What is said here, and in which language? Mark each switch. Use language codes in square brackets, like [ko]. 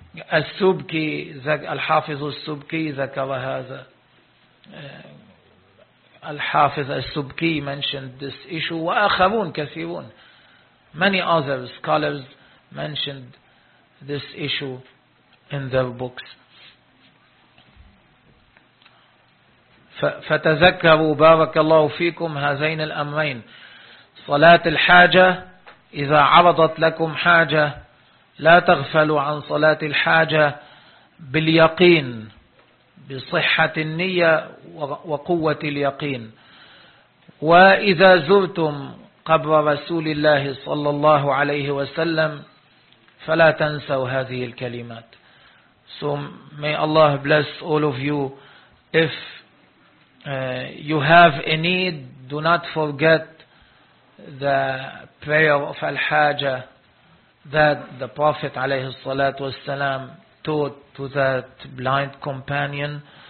[ar] Al-Subki, Al-Hafiz Al-Subki zakara hadha. [en] Al-Hafiz al-Subki mentioned this issue. [ar] وآخرون كثيرون. [en] Many other scholars mentioned this issue in their books. [ar] فتذكروا بارك الله فيكم هذين الأمرين. صلاة الحاجة، إذا عرضت لكم حاجة لا تغفلوا عن صلاة الحاجة باليقين، بصحة النية وقوة اليقين. وإذا زرتم قبر رسول الله صلى الله عليه وسلم فلا تنسوا هذه الكلمات. [en] So may Allah bless all of you. If you have a need, do not forget the prayer of Al-Hajjah that the Prophet [ar] عليه الصلاة والسلام [en] taught to that blind companion.